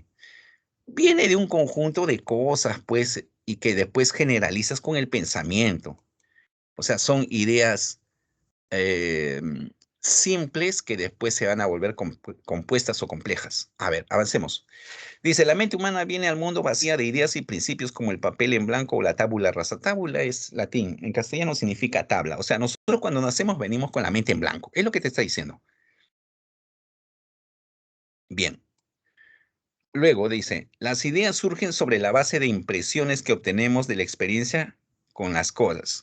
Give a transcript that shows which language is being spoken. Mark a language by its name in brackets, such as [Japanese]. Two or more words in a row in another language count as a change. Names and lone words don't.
[Spanish] Viene de un conjunto de cosas, pues, y que después generalizas con el pensamiento. O sea, son ideas eh, simples que después se van a volver compuestas o complejas. A ver, avancemos. Dice, la mente humana viene al mundo vacía de ideas y principios como el papel en blanco o la [Latin] tabula rasa. [Spanish] Tabula es latín, en castellano significa tabla. O sea, nosotros cuando nacemos venimos con la mente en blanco. Es lo que te está diciendo. Bien. Luego dice, las ideas surgen sobre la base de impresiones que obtenemos de la experiencia con las cosas.